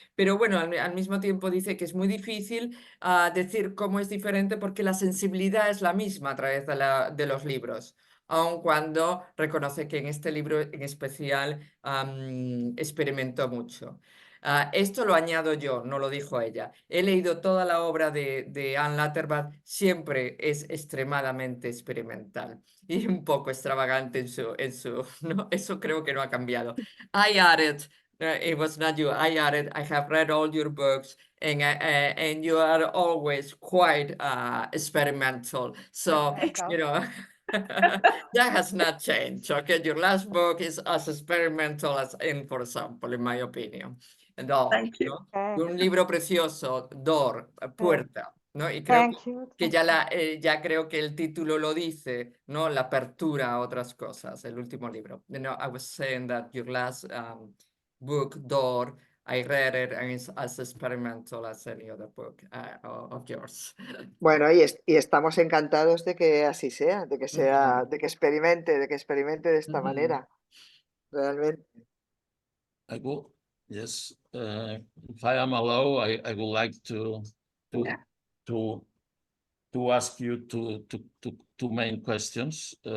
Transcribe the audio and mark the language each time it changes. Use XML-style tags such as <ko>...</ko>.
<es>Pero bueno, al mismo tiempo dice que es muy difícil decir cómo es diferente porque la sensibilidad es la misma a través de los libros, aun cuando reconoce que en este libro en especial experimentó mucho. Esto lo añado yo, no lo dijo ella. He leído toda la obra de Anne Latterbach, siempre es extremadamente experimental y un poco extravagante ¿no? Eso creo que no ha cambiado.</es> <en>I added, it was not you, I added, I have read all your books and you are always quite experimental. So, you know, that has not changed. Okay, your last book is as experimental as In, for example, in my opinion. Door, Thank you.</en> <es>¿no? Un libro precioso, Door, puerta, ¿no? Y creo que ya creo que el título lo dice, ¿no? La apertura a otras cosas, el último libro.</es> <en>You know, I was saying that your last book, Door, I read it and it's as experimental as any other book of yours.</en> <es>Bueno, y estamos encantados de que así sea, de que experimente de esta manera, realmente.</es> <en>I will, yes. If I am allowed, I would like to ask you two main questions.</en>